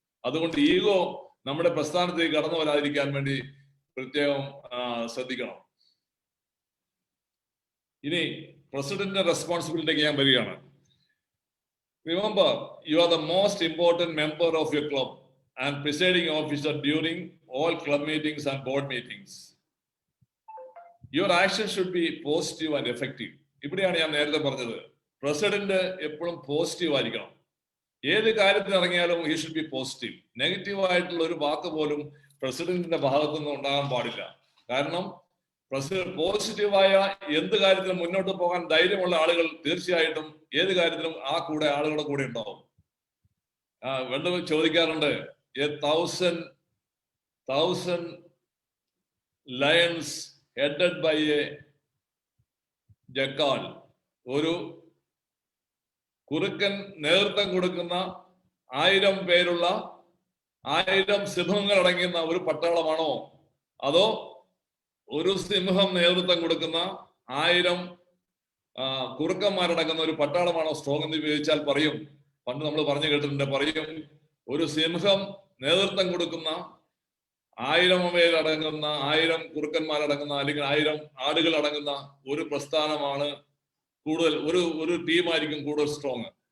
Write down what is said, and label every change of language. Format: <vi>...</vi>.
<ml>അതുകൊണ്ട് ഈഗോ നമ്മുടെ പ്രസ്ഥാനത്തേക്ക് കടന്നു വരാതിരിക്കാൻ വേണ്ടി പ്രത്യേകം ശ്രദ്ധിക്കണം. ഇനി പ്രസിഡന്റിന്റെ റെസ്പോൺസിബിലിറ്റിക്ക് ഞാൻ വരികയാണ്.</ml> <en>Remember, you are the most important member of your club and presiding officer during all club meetings and board meetings. Your action should be positive and effective.</en> <ml>ഇവിടെയാണ് ഞാൻ നേരത്തെ പറഞ്ഞത്, പ്രസിഡന്റ് എപ്പോഴും പോസിറ്റീവ് ആയിരിക്കണം. ഏത് കാര്യത്തിന് ഇറങ്ങിയാലും</ml> <en>he should be positive.</en> <ml>Negative ആയിട്ടുള്ള ഒരു വാക്ക് പോലും പ്രസിഡന്റിന്റെ ഭാഗത്തു നിന്ന് ഉണ്ടാകാൻ പാടില്ല. കാരണം പോസിറ്റീവായ എന്ത് കാര്യത്തിനും മുന്നോട്ട് പോകാൻ ധൈര്യമുള്ള ആളുകൾ തീർച്ചയായിട്ടും ഏത് കാര്യത്തിലും ആ കൂടെ ആളുകളുടെ കൂടെ ഉണ്ടാവും. വീണ്ടും ചോദിക്കാറുണ്ട്,</ml> <en>1,000 lions headed by a jackal.</en> <ml>ഒരു കുറുക്കൻ നേതൃത്വം കൊടുക്കുന്ന 1000 പേരുള്ള 1000 സിംഹങ്ങൾ അടങ്ങുന്ന ഒരു പട്ടാളമാണോ, അതോ ഒരു സിംഹം നേതൃത്വം കൊടുക്കുന്ന 1000 കുറുക്കന്മാരടങ്ങുന്ന ഒരു പട്ടാളമാണോ സ്ട്രോങ് എന്ന് ചോദിച്ചാൽ പറയും, പണ്ട് നമ്മൾ പറഞ്ഞു കേട്ടിട്ടുണ്ട്, പറയും ഒരു സിംഹം നേതൃത്വം കൊടുക്കുന്ന 1000 പേരടങ്ങുന്ന 1000 കുറുക്കന്മാരടങ്ങുന്ന അല്ലെങ്കിൽ 1000 ആടുകൾ അടങ്ങുന്ന ഒരു പ്രസ്ഥാനമാണ് കൂടുതൽ, ഒരു ടീമായിരിക്കും കൂടുതൽ സ്ട്രോങ്.</ml>